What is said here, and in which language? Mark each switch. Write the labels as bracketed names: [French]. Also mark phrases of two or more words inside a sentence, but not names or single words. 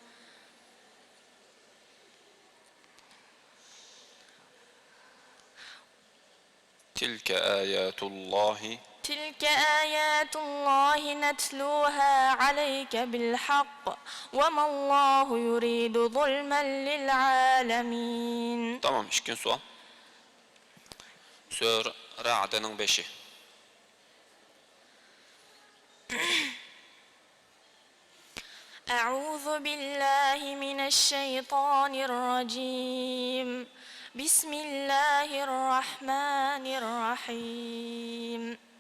[Arabic] تلك آيات الله نتلوها عليك بالحق وما الله يريد ظلما للعالمين. [Turkish] Tamam, işkin sual. Sür Ra'd'ın 5'i. [Arabic] أعوذ بالله من الشيطان الرجيم. بسم الله الرحمن الرحيم.